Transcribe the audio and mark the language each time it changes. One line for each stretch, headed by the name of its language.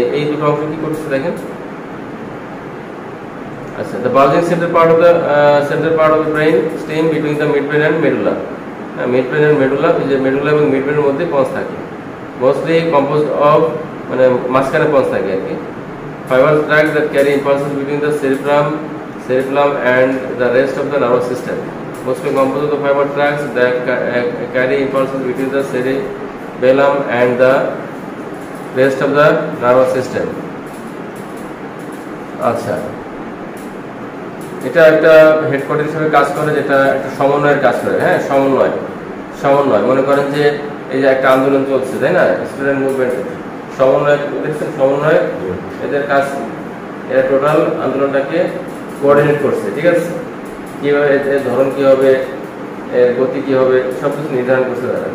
Bangla: এই দুটো অংশ কি করছে দেখেন। আচ্ছা
English: the bulging center part of the brain stem between the midbrain and medulla,
Bangla: midbrain and medulla, যে মেডুলা এবং মিডব্রেনের মধ্যে পন্স থাকে,
English: mostly composed of
Bangla: মানে মাঝখানে পন্স থাকে আর কি।
English: fibrous tracts that carry impulses between the cerebellum and the rest of the nervous system, mostly composed of the fiber tracts that carry impulses between the cerebellum and the rest of the nervous system.
Bangla: আচ্ছা এটা একটা headquarter হিসেবে কাজ করে, যেটা একটা সমন্বয়ের কাজ করে, হ্যাঁ সমন্বয় মনে করেন যে এই যে একটা আন্দোলন চলছে, তাই না, স্টুডেন্ট মুভমেন্ট, সমন্বয় দেখছেন, সমন্বয় এদের কাজ, এরা টোটাল আন্দোলনটাকে কোঅর্ডিনেট করছে, ঠিক আছে, কিভাবে এর ধরন কি হবে, এর গতি কি হবে, সবকিছু নির্ধারণ করছে তারা।